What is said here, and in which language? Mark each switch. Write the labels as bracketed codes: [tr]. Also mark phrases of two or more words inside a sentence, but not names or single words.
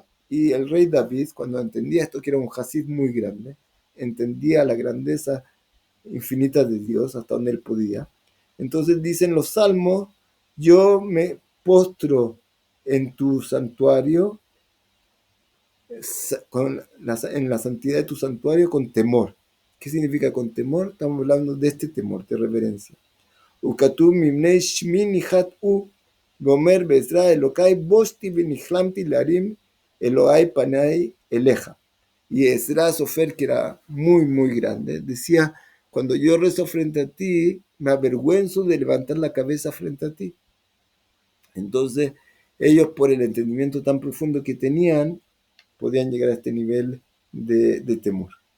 [es] Y el rey David, cuando entendía esto, que era un hasid muy grande, entendía la grandeza infinita de Dios hasta donde él podía. Entonces dicen los salmos, yo me postro en tu santuario, en la santidad de tu santuario con temor. ¿Qué significa con temor? Estamos hablando de este temor, de reverencia. [he] וכתוב מבני שמי ניחתו ואומר בעזרא אלוקי בושתי ונכלמתי להרים אלוהי פניי אליך. [es] Y Ezra Sofer, que era muy grande, decía, cuando yo rezo frente a ti, me avergüenzo de levantar la cabeza frente a ti. Entonces, ellos por el entendimiento tan profundo que tenían, podían llegar a este nivel de temor.